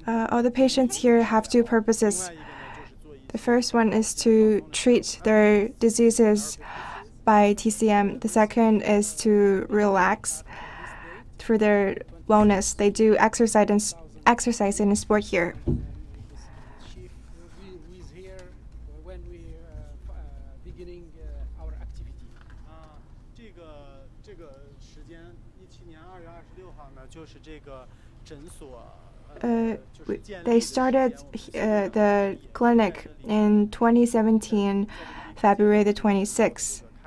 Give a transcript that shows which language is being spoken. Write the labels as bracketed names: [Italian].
[English] All the patients here have two purposes. The first one is to treat their diseases by TCM. The second is to relax for their wellness. They do exercise and sport here. She was here when we beginning our activity. [Chinese] 这个时间，17年2月26号呢，就是这个诊所。 [English] They started the clinic in 2017, February the 26th.